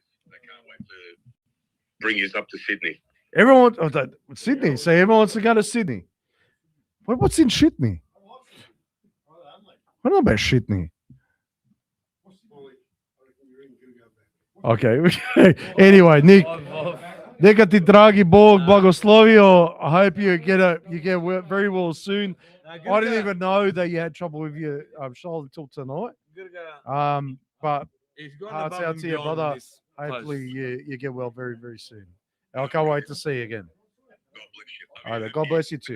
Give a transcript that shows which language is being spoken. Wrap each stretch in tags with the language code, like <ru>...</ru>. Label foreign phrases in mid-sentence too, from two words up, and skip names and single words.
<en>They can't wait to bring you up to Sydney. Everyone, Sydney, so everyone wants to go to Sydney. What's in Sydney? I don't know about Sydney. Okay. Anyway, Nick,</en> <hr>neka ti dragi Bog blagoslovio.</hr> <en>I hope you get very well soon. I didn't even know that you had trouble with your shoulder until tonight. But hearts out to your brother. Hopefully you get well very, very soon. I can't wait to see you again. All right, God bless you too.</en>